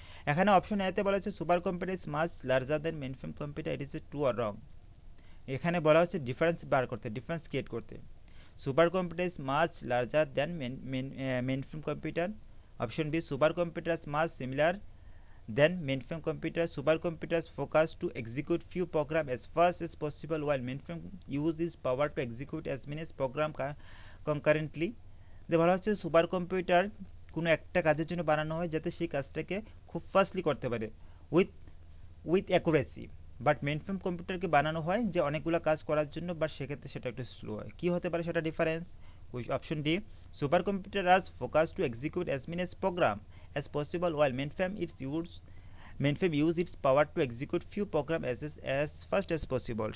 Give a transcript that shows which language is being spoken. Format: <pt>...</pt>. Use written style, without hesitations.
<bn>এখানে অপশন এতে বলা হচ্ছে</bn> <en>Supercomputer is much larger than mainframe computer, it is a true or wrong?</en> <bn>এখানে বলা হচ্ছে</bn> <en>Difference create করতে। Super computer is much larger then main frame computer. Option B, super computer is much similar then mainframe computers. Supercomputers focus to execute few programs as fast as possible, while mainframe use this power to execute as many programs concurrently.</en> <bn>যে বলা হচ্ছে super computer কোনো একটা কাজের জন্য বানানো হয় যাতে সেই কাজটাকে খুব ফাস্টলি করতে পারে উইথ অ্যাকুরেসি, বাট মেইনফ্রেম কম্পিউটারকে বানানো হয় যে অনেকগুলো কাজ করার জন্য, বাট সেক্ষেত্রে সেটা একটু স্লো হয়। কী হতে পারে সেটা difference? Option D,</bn> <en>Supercomputer is focus to execute as many program as possible, while mainframe use its power to execute few program as fast as possible.</en>